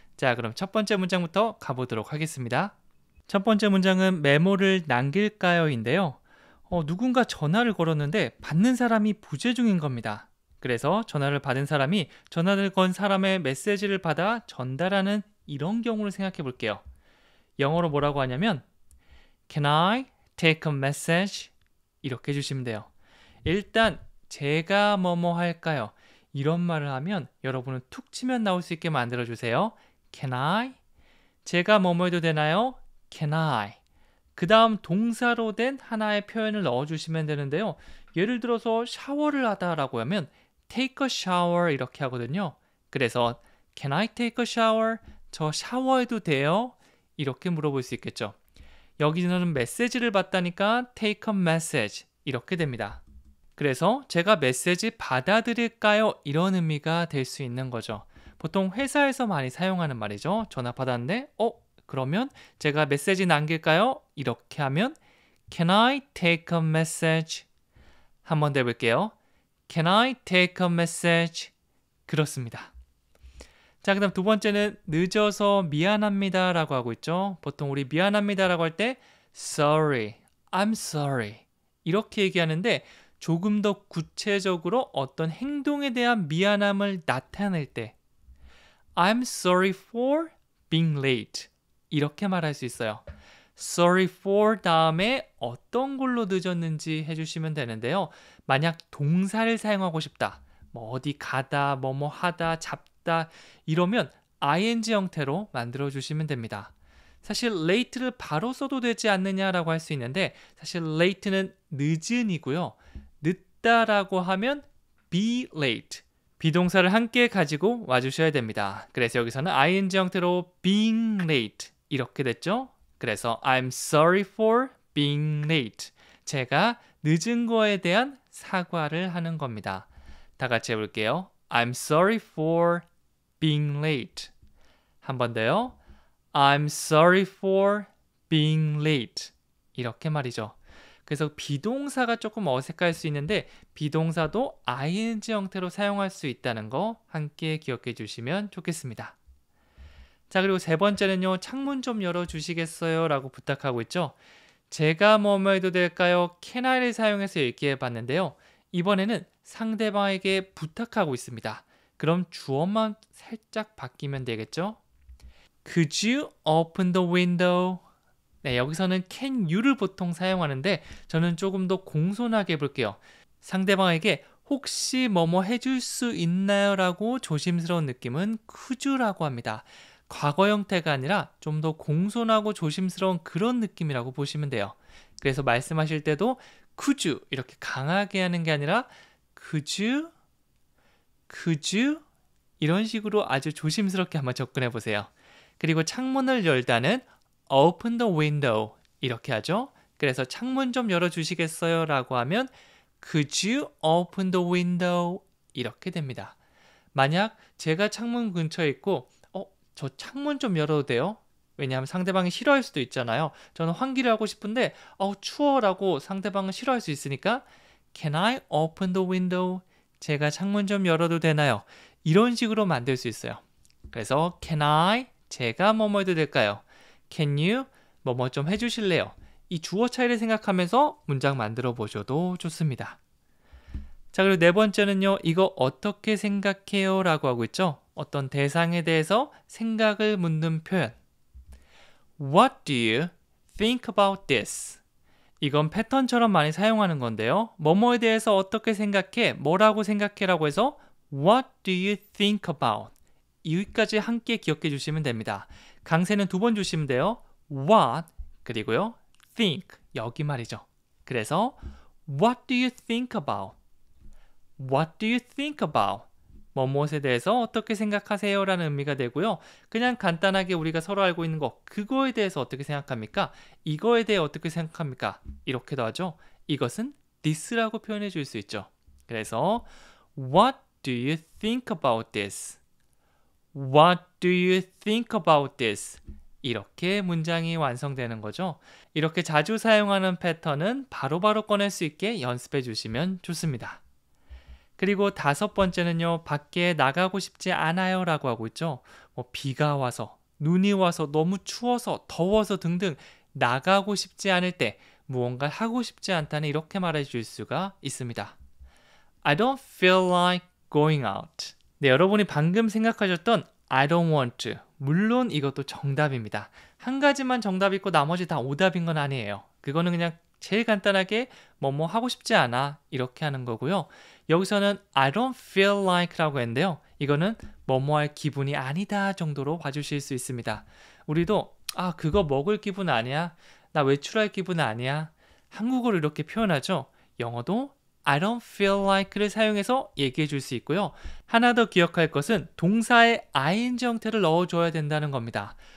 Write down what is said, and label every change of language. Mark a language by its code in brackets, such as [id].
[ko] 자, 그럼 첫 번째 문장부터 가보도록 하겠습니다. 첫 번째 문장은 메모를 남길까요?인데요. 누군가 전화를 걸었는데 받는 사람이 부재 중인 겁니다. 그래서 전화를 받은 사람이 전화를 건 사람의 메시지를 받아 전달하는 이런 경우를 생각해 볼게요. [en] 영어로 뭐라고 하냐면 Can I take a message? [ko] 이렇게 해주시면 돼요. 일단 제가 뭐뭐 할까요? 이런 말을 하면 여러분은 툭 치면 나올 수 있게 만들어주세요. [en] Can I? [ko] 제가 뭐뭐 해도 되나요? [en] Can I? [ko] 그 다음 동사로 된 하나의 표현을 넣어주시면 되는데요. 예를 들어서 샤워를 하다라고 하면 [en] take a shower [ko] 이렇게 하거든요. [en] 그래서 Can I take a shower? [ko] 저 샤워해도 돼요? 이렇게 물어볼 수 있겠죠. 여기서는 메시지를 받다니까 [en] take a message [ko] 이렇게 됩니다. 그래서 제가 메시지 받아들일까요? 이런 의미가 될 수 있는 거죠. 보통 회사에서 많이 사용하는 말이죠. 전화 받았는데 그러면 제가 메시지 남길까요? [en] 이렇게 하면 Can I take a message? 한 번 더 해볼게요. Can I take a message? 그렇습니다. [ko] 자, 그 다음 두 번째는 늦어서 미안합니다 라고 하고 있죠. 보통 우리 미안합니다 라고 할 때 [en] Sorry, I'm sorry [ko] 이렇게 얘기하는데 조금 더 구체적으로 어떤 행동에 대한 미안함을 나타낼 때 [en] I'm sorry for being late [ko] 이렇게 말할 수 있어요. [en] Sorry for [ko] 다음에 어떤 걸로 늦었는지 해주시면 되는데요. 만약 동사를 사용하고 싶다. 뭐 어디 가다, 뭐뭐 하다, 잡다 이러면 ing 형태로 만들어주시면 됩니다. 사실 late를 바로 써도 되지 않느냐라고 할 수 있는데 사실 late는 늦은이고요. 늦다라고 하면 [en] be late. [ko] 비동사를 함께 가지고 와주셔야 됩니다. 그래서 여기서는 ing 형태로 [en] being late [ko] 이렇게 됐죠? [en] 그래서 I'm sorry for being late. [ko] 제가 늦은 거에 대한 사과를 하는 겁니다. 다 같이 해볼게요. [en] I'm sorry for being late. [ko] 한 번 더요. [en] I'm sorry for being late. 이렇게 말이죠. [ko] 그래서 비동사가 조금 어색할 수 있는데 비동사도 ing 형태로 사용할 수 있다는 거 함께 기억해 주시면 좋겠습니다. 자, 그리고 세 번째는요. 창문 좀 열어주시겠어요? 라고 부탁하고 있죠. 제가 뭐뭐 해도 될까요? [en] Can I [ko] 를 사용해서 얘기해 봤는데요. 이번에는 상대방에게 부탁하고 있습니다. 그럼 주어만 살짝 바뀌면 되겠죠? [en] Could you open the window? [ko] 네, 여기서는 [en] can you [ko] 를 보통 사용하는데 저는 조금 더 공손하게 해볼게요. 상대방에게 혹시 뭐뭐 해줄 수 있나요? 라고 조심스러운 느낌은 [en] could you [ko] 라고 합니다. 과거 형태가 아니라 좀 더 공손하고 조심스러운 그런 느낌이라고 보시면 돼요. 그래서 말씀하실 때도 [en] could you [ko] 이렇게 강하게 하는 게 아니라 [en] could you? could you? [ko] 이런 식으로 아주 조심스럽게 한번 접근해 보세요. 그리고 창문을 열다는 [en] open the window [ko] 이렇게 하죠. 그래서 창문 좀 열어주시겠어요? [en] 라고 하면 could you open the window? [ko] 이렇게 됩니다. 만약 제가 창문 근처에 있고 저 창문 좀 열어도 돼요? 왜냐하면 상대방이 싫어할 수도 있잖아요. 저는 환기를 하고 싶은데 추워라고 상대방은 싫어할 수 있으니까 [en] Can I open the window? [ko] 제가 창문 좀 열어도 되나요? 이런 식으로 만들 수 있어요. 그래서 [en] Can I? [ko] 제가 뭐뭐 해도 될까요? [en] Can you? [ko] 뭐뭐 좀 해주실래요? 이 주어 차이를 생각하면서 문장 만들어 보셔도 좋습니다. 자, 그리고 네 번째는요. 이거 어떻게 생각해요? 라고 하고 있죠. 어떤 대상에 대해서 생각을 묻는 표현. [en] What do you think about this? [ko] 이건 패턴처럼 많이 사용하는 건데요. 뭐뭐에 대해서 어떻게 생각해? 뭐라고 생각해? [en] 라고 해서 What do you think about? [ko] 여기까지 함께 기억해 주시면 됩니다. 강세는 두 번 주시면 돼요. What 그리고요. think 여기 말이죠. [en] 그래서 What do you think about? What do you think about? [ko] 뭐뭇에 대해서 어떻게 생각하세요? 라는 의미가 되고요. 그냥 간단하게 우리가 서로 알고 있는 거, 그거에 대해서 어떻게 생각합니까? 이거에 대해 어떻게 생각합니까? 이렇게도 하죠. 이것은 this라고 표현해 줄 수 있죠. [en] 그래서 What do you think about this? What do you think about this? [ko] 이렇게 문장이 완성되는 거죠. 이렇게 자주 사용하는 패턴은 바로바로 꺼낼 수 있게 연습해 주시면 좋습니다. 그리고 다섯 번째는요, 밖에 나가고 싶지 않아요 라고 하고 있죠. 비가 와서, 눈이 와서, 너무 추워서, 더워서 등등 나가고 싶지 않을 때 무언가를 하고 싶지 않다는 이렇게 말해 줄 수가 있습니다. [en] I don't feel like going out. [ko] 네, 여러분이 방금 생각하셨던 [en] I don't want to. [ko] 물론 이것도 정답입니다. 한 가지만 정답이 있고 나머지 다 오답인 건 아니에요. 그거는 그냥 제일 간단하게 뭐뭐 하고 싶지 않아 이렇게 하는 거고요. 여기서는 [en] I don't feel like [ko] 라고 했는데요. 이거는 뭐뭐 할 기분이 아니다 정도로 봐주실 수 있습니다. 우리도 그거 먹을 기분 아니야. 나 외출할 기분 아니야. 한국어로 이렇게 표현하죠. 영어도 [en] I don't feel like [ko] 를 사용해서 얘기해 줄 수 있고요. 하나 더 기억할 것은 동사에 ing 형태를 넣어줘야 된다는 겁니다.